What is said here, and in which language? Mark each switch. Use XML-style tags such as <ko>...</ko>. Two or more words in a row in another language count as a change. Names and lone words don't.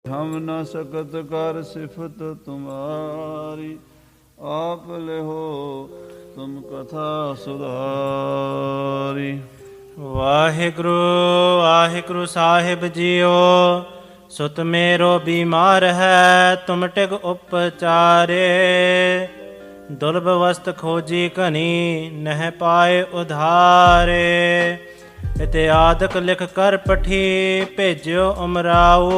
<bra>हम न सकत कर सिफत तुम्हारी, आप ले हो तुम कथा सुधारी।</bra> <pa>ਵਾਹਿਗੁਰੂ ਵਾਹਿਗੁਰੂ ਸਾਹਿਬ ਜੀਓ।</pa> <bra>सुत मेरो बीमार है तुम टिक उपचारे। दुरलभ वसत खोजी घनी नहि पाए उधारे। इते आदिक लिख कर पठी भेजिओ उमराओ।</bra>